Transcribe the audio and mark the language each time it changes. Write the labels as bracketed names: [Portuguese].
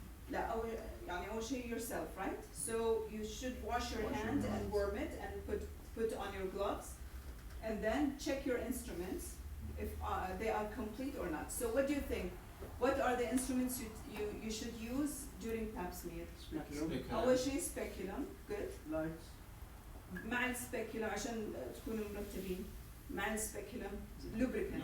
[Arabic] لا أول يعني أول شيء [English] yourself, right? So you should wash your Wash your hand and hands. warm it and put on your gloves, and then check your instruments if they are complete or not. So what do you think? What are the instruments you should use during pap smear? [Arabic] أول شيء speculum, good. [English] Lights. [Arabic] مع السبيكولم عشان تكونوا مرتبين. مع السبيكولم lubricant.